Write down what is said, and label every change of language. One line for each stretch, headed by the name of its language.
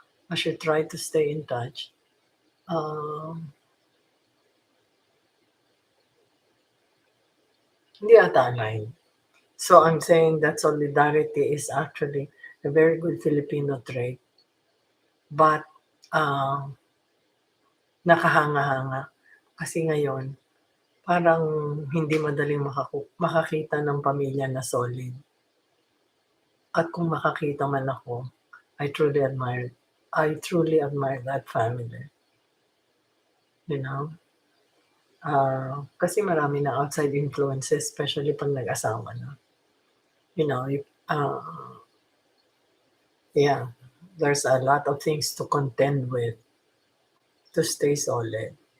English: I should try to stay in touch. Um,
Filipino: Hindi ata
English: aligned. So I'm saying that solidarity is actually a very good Filipino trait, but
Filipino: nakahanga-hanga. Kasi ngayon, parang hindi madaling makakita ng pamilya na solid. At kung makakita man ako,
English: I truly admire I truly admire that family. You know?
Filipino: Kasi marami na
English: outside influences, especially
Filipino: pag nag-asawa na.
English: You know, yeah, there's a lot of things to contend with to stay solid.